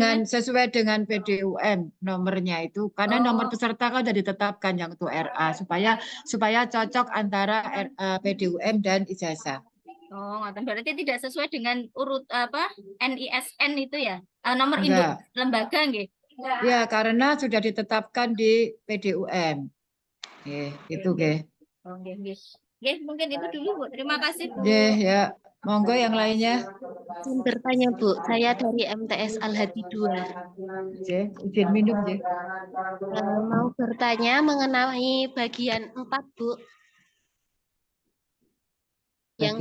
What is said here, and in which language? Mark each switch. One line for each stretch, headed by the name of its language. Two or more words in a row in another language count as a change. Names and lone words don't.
Indonesian: dengan PDUM nomornya itu karena nomor peserta kan sudah ditetapkan yang untuk RA supaya cocok antara PDUM dan ijazah. Oh, berarti tidak sesuai dengan urut NISN itu ya? Nomor induk Enggak. lembaga nggih. Ya, karena sudah ditetapkan di PDUM. Itu nggih. Oh, nggih. Mungkin itu dulu Bu. Terima kasih Bu. Ya. Monggo yang lainnya. Izin bertanya Bu, saya dari MTS Al-Hadi 2. Izin minum, J. Mau bertanya mengenai bagian 4 Bu. Yang